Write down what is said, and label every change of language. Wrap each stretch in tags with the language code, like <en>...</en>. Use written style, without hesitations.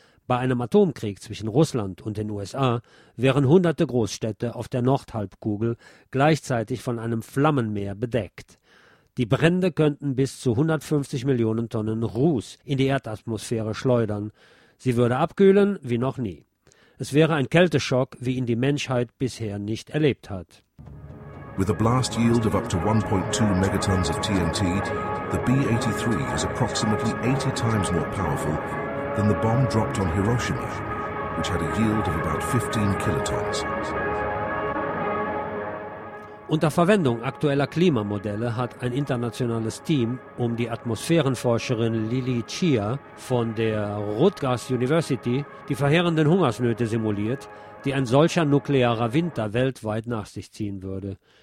<de>Bei einem Atomkrieg zwischen Russland und den USA wären hunderte Großstädte auf der Nordhalbkugel gleichzeitig von einem Flammenmeer bedeckt. Die Brände könnten bis zu 150 Millionen Tonnen Ruß in die Erdatmosphäre schleudern. Sie würde abkühlen wie noch nie. Es wäre ein Kälteschock, wie ihn die Menschheit bisher nicht erlebt hat.</de> <en>With a blast yield of up to 1.2 megatons of TNT, the B-83 is approximately 80 times more powerful than the bomb dropped on Hiroshima, which had a yield of about 15 kilotons.</en> <de>Unter Verwendung aktueller Klimamodelle hat ein internationales Team um die Atmosphärenforscherin Lili Chia von der Rutgers University die verheerenden Hungersnöte simuliert, die ein solcher nuklearer Winter weltweit nach sich ziehen würde.</de>